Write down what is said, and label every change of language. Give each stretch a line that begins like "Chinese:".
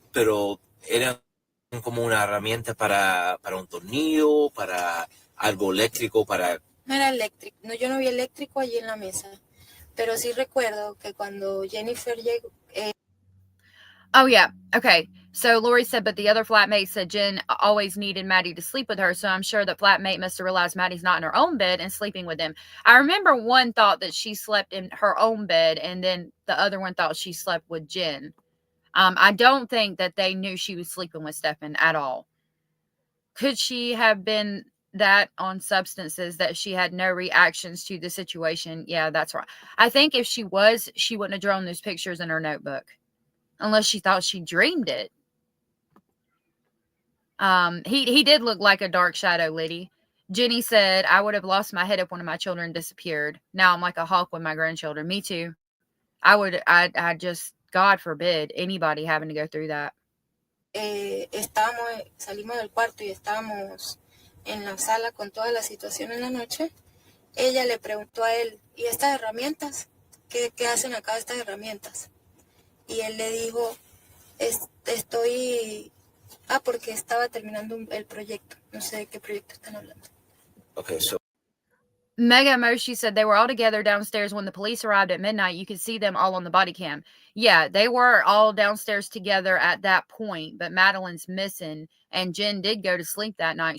Spanish: Pero eran como una herramienta para un tornillo, para algo eléctrico, para... No era eléctrico. No, yo no vi eléctrico allí en la mesa. Pero sí recuerdo que cuando Jennifer llegó...
English: Oh, yeah. Okay. So Lori said, but the other flatmate said Jen always needed Maddie to sleep with her. So I'm sure the flatmate must have realized Maddie's not in her own bed and sleeping with him. I remember one thought that she slept in her own bed, and then the other one thought she slept with Jen. I don't think that they knew she was sleeping with Stefan at all. Could she have been that on substances that she had no reactions to the situation? Yeah, that's right. I think if she was, she wouldn't have drawn those pictures in her notebook. Unless she thought she dreamed it. He did look like a dark shadow, Liddy. Jenny said, "I would have lost my head if one of my children disappeared. Now I'm like a hawk with my grandchildren." Me too. I just, God forbid anybody having to go through that.
Spanish: Salimos del cuarto y estábamos en la sala con toda la situación en la noche. Ella le preguntó a él, ¿y estas herramientas? ¿Qué hacen acá estas herramientas? Y él le dijo, estoy... porque estaba terminando el proyecto. No sé de qué proyecto están hablando.
English: Okay, so... Mega Moshi said they were all together downstairs when the police arrived at midnight. You could see them all on the body cam. Yeah, they were all downstairs together at that point, but Madeline's missing, and Jen did go to sleep that night.